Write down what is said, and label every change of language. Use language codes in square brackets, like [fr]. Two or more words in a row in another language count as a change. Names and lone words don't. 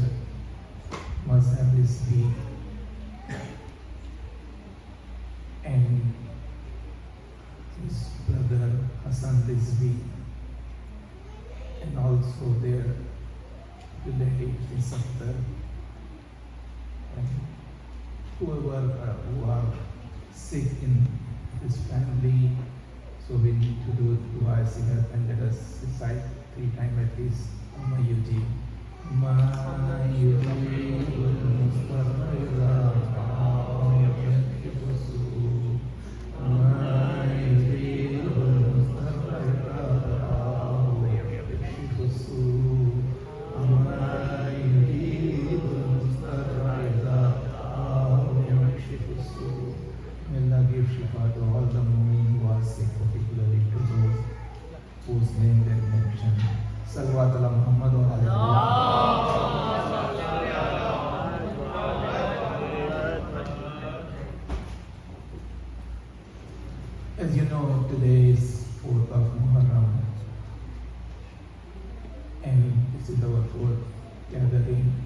[en] Mazhab Rizvi, and his brother Hassan Rizvi, and also their relative Safdar, and whoever who are sick in this family. So we need to do [ar] دعاء صحة [en] and let us recite 3 times at least. [ar] ما يجيب المضطر ويكشف السوء'. ما يجيب المضطر ويكشف السوء'. ما يجيب المضطر ويكشف السوء'. [en] May Allah give shifa to all the mu'min who are sick, particularly to those whose name they mentioned. [ar] صلوات على محمد وعلى [en] As you know, today is 4th of Muharram, and this is our 4th gathering.